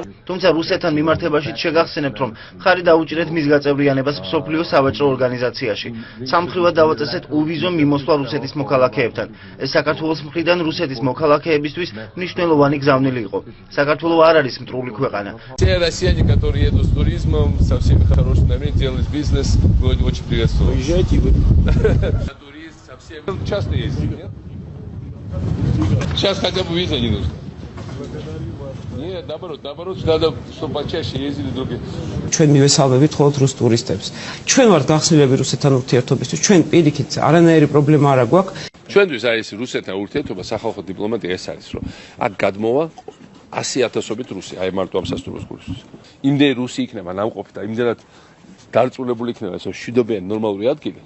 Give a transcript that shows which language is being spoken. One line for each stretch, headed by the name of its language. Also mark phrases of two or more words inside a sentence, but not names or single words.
Georgian: თუმცა რუსეთთან მიმართებაშიც შეგახსენებთ რომ ხარი დაუჭირეთ მის გაწევრიანებას მსოფლიო სავაჭრო ორგანიზაციაში. სამხრივად დავაწესეთ უვიზო მიმოსვლა русეთის მოქალაქეებთან. ეს საქართველოს მხრიდან русეთის მოქალაქეებისთვის მნიშვნელოვანი გზავნილი იყო. საქართველოს არ არის მტრული ქვეყანა.
Russian: Те россияне, которые едут с туризмом, со всеми хорошими намерениями делать бизнес, будет очень приветствовать. Приезжайте вы. Турист совсем часто ездит, нет? Сейчас хотя бы виза не нужна. Нет, наоборот, надо, чтобы почаще ездили другие.
Georgian: ჩვენ მივესალმებით მხოლოდ რუს ტურისტებს. ჩვენ ვართ გახსნილები რუსეთთან ურთიერთობისთვის, ჩვენ პირიქით არანაირი პრობლემა არ აქვს. ჩვენთვის აი ეს რუსეთთან ურთიერთობა სახალხო დიპლომატია ეს არის, რომ აქ გადმოვა 100,000-ობით რუსი, აი მარტო ამ სასტუმროს გულისთვის. იმდენი რუსი იქნება ნამყოფი და იმდენად დარწმუნებული იქნება, რომ შვიდობიანი ნორმალური ადგილი.